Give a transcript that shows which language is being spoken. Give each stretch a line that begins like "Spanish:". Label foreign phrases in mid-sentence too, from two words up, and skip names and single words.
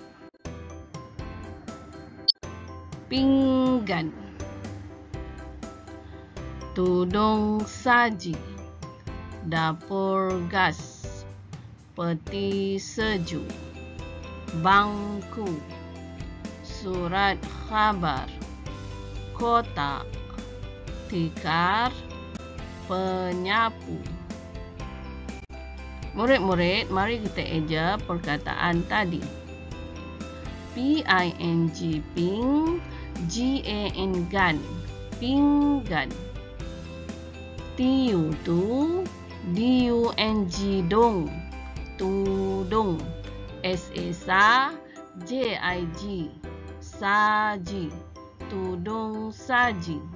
Malay: Pinggan, tudung saji, dapur gas, peti sejuk, bangku, surat khabar, kotak, tikar, penyapu. Murid-murid, mari kita eja perkataan tadi. P-I-N-G, ping, G-A-N, gan, pinggan. T-U-Tu, D-U-N-G, dong, tudung. S-A-Sa, J-I-G, saji, tudung saji.